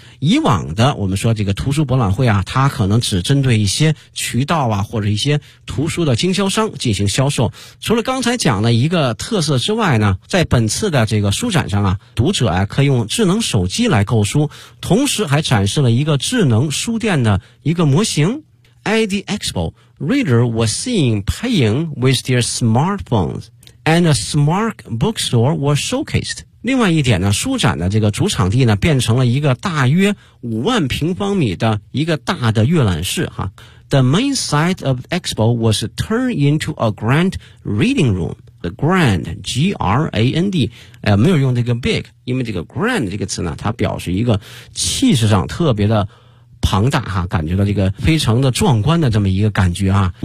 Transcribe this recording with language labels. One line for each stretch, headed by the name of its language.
Chinese: 以往的我们说这个图书博览会啊，它可能只针对一些渠道啊或者一些图书的经销商进行销售。除了刚才讲的一个特色之外呢，在本次的这个书展上啊，读者啊可以用智能手机来购书，同时还展示了一个智能书店的一个模型。
English: At the expo, readers were seen paying with their smartphones, and a smart bookstore was showcased.
Chinese: 另外一点呢，书展的这个主场地呢，变成了一个大约5万平方米的一个大的阅览室哈。
English: The main site of Expo was turned into a grand reading room. The grand, G-R-A-N-D,
Chinese: 没有用这个 big, 因为这个 grand 这个词呢，它表示一个气势上特别的庞大哈，感觉到这个非常的壮观的这么一个感觉啊。